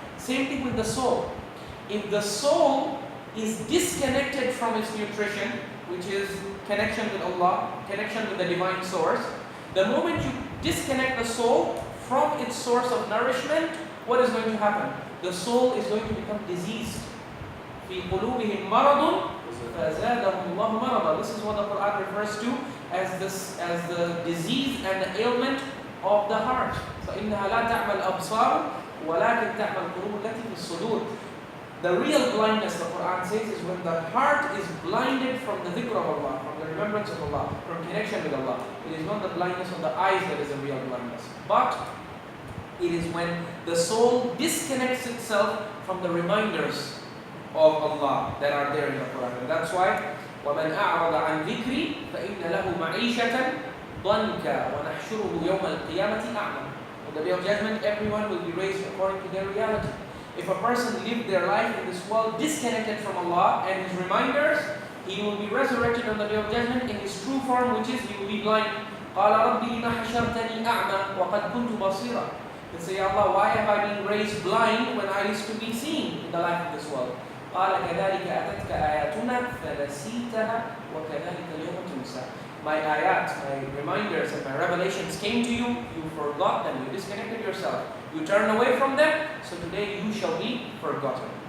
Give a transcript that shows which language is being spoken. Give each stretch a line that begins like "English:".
English: Same thing with the soul. If the soul is disconnected from its nutrition, which is connection with Allah, connection with the divine source, the moment you disconnect the soul from its source of nourishment, what is going to happen? The soul is going to become diseased.
Arabic: في قلوبهم مرض فزادهم الله مرضا.
English: This is what the Quran refers to as the disease and the ailment of the heart.
Arabic: فإنها لا تعمى الأبصار ولكن تعمى القلوب التي في الصدور.
English: The real blindness, the Quran says, is when the heart is blinded from the dhikr of Allah, from the remembrance of Allah, from connection with Allah. It is not the blindness of the eyes that is a real blindness, but it is when the soul disconnects itself from the reminders of Allah that are there in the Quran. And that's why
Arabic: وَمَنْ أَعْرَضَ عَنْ ذِكْرِي فَإِنَّ لَهُ مَعِيشَةً ضَنْكَ وَنَحْشُرُهُ يَوْمَ الْقِيَامَةِ أَعْمَى.
English: On the Day of Judgment, everyone will be raised according to their reality. If a person lived their life in this world disconnected from Allah and His reminders, he will be resurrected on the Day of Judgment in his true form, which is he will be blind.
Arabic: قَالَ رَبِّ لِمَ حَشَرْتَنِي أَعْمَى وَقَدْ كُنْتُ بَصِيرًا.
English: He say, Allah, why have I been raised blind when I used to be seen in the life of this world?
Arabic: قَالَ كَذَلِكَ أَتَتْكَ آيَاتُنَا فَنَسِيتَهَا وَكَذَلِكَ الْيَوْمَ تُنْسَى.
English: My ayat, my reminders and my revelations came to you, you forgot them, you disconnected yourself, you turned away from them, so today you shall be forgotten.